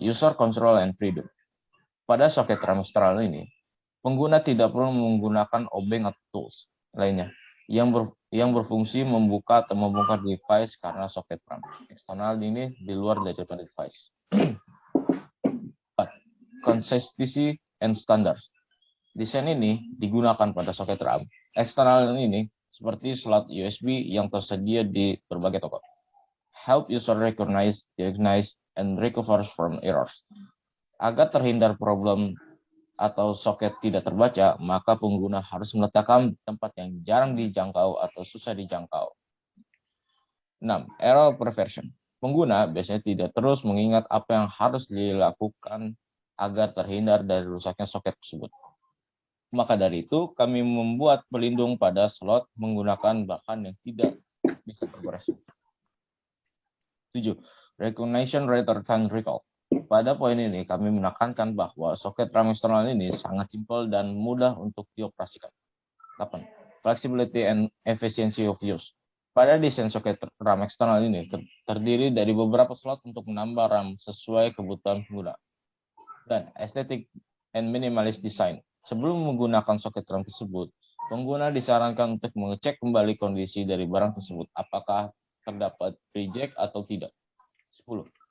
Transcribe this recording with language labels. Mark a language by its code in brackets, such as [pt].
[en] User control and freedom. [id] Pada soket RAM eksternal ini, pengguna tidak perlu menggunakan obeng atau tools lainnya yang berfungsi membuka atau membongkar device karena soket RAM eksternal ini di luar daripada device. 4. [en] Consistency and standards. [id] Desain ini digunakan pada soket RAM eksternal ini seperti slot USB yang tersedia di berbagai toko. [en] Help user recognize, diagnose, and recover from errors. [id] Agar terhindar problem atau soket tidak terbaca, maka pengguna harus meletakkan tempat yang jarang dijangkau atau susah dijangkau. 6. [en] Error prevention. [id] Pengguna biasanya tidak terus mengingat apa yang harus dilakukan agar terhindar dari rusaknya soket tersebut. Maka dari itu, kami membuat pelindung pada slot menggunakan bahan yang tidak bisa tergores. 7. [en] Recognition rather than recall. [id] Pada poin ini, kami menekankan bahwa soket RAM eksternal ini sangat simpel dan mudah untuk dioperasikan. 8. [en] Flexibility and efficiency of use. [id] Pada desain soket RAM eksternal ini terdiri dari beberapa slot untuk menambah RAM sesuai kebutuhan pengguna. Dan [en] aesthetic and minimalist design. [id] Sebelum menggunakan soket RAM tersebut, pengguna disarankan untuk mengecek kembali kondisi dari barang tersebut, apakah terdapat reject atau tidak. 10.